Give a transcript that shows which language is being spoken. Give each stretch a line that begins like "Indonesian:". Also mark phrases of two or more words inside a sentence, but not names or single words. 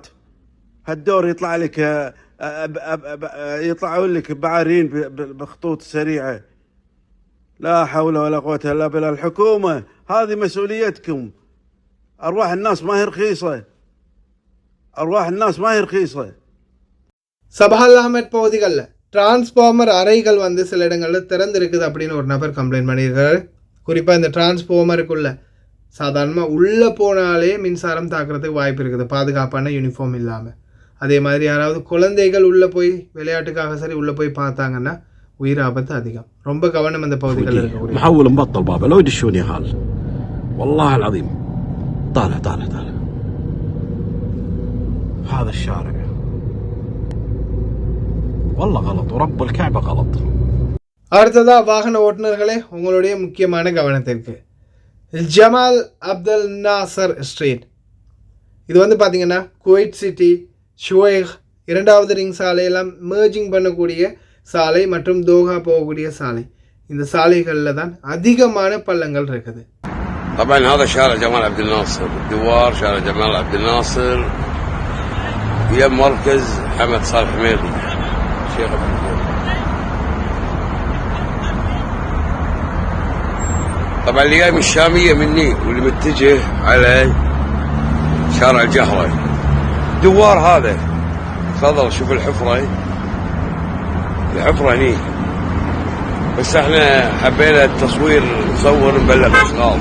Arabic: هالدور يطلع لك يطلعوا لك بعارين بخطوط سريعة. لا حول ولا قوة إلا بالله. الحكومة هذه مسؤوليتكم. أرواح الناس ما هي رخيصة. أرواح الناس ما هي رخيصة.
Tamil: சபஹல் அஹமத் பகுதிகளில் டிரான்ஸ்ஃபார்மர் அறைகள் வந்து சில இடங்களில் திறந்திருக்குது அப்படின்னு ஒரு நபர் கம்ப்ளைண்ட் பண்ணியிருக்காரு. குறிப்பாக இந்த டிரான்ஸ்ஃபார்மருக்குள்ள சாதாரணமாக உள்ளே போனாலே மின்சாரம் தாக்குறதுக்கு வாய்ப்பு இருக்குது, பாதுகாப்பான யூனிஃபார்ம் இல்லாமல். அதே மாதிரி யாராவது குழந்தைகள் உள்ளே போய் விளையாட்டுக்காக சரி உள்ளே போய் பார்த்தாங்கன்னா உயிர் ஆபத்து அதிகம். ரொம்ப கவனம் அந்த பகுதிகளில் இருக்கக்கூடிய.
Arabic: محول مبطل بابا لو يدشوني هال والله العظيم. طالع طالع طالع هذا الشارع والله غلط ورب الكعبة غلط.
Tamil: அடுத்ததாக வாகன ஓட்டுநர்களே உங்களுடைய முக்கியமான கவனத்திற்கு ஜமால் அப்துல் நாசர் ஸ்ட்ரீட். இது வந்து பார்த்திங்கன்னா குவைட் சிட்டி ஷுவைக் 2வது ரிங் சாலையெல்லாம் மேர்ஜிங் பண்ணக்கூடிய சாலை மற்றும் தோஹா போகக்கூடிய சாலை. இந்த சாலைகளில் தான் அதிகமான பள்ளங்கள் இருக்குது.
Arabic: طبعا هذا شارع جمال عبد الناصر دوار شارع جمال عبد الناصر يم مركز حمد صالح حميدي شيخ ابن الزين. طبعا اللي جاي من الشامية مني واللي متجه على شارع الجهرة دوار هذا تفضل شوف الحفرة هني بس احنا حبينا التصوير نصور نبلغ اشغال.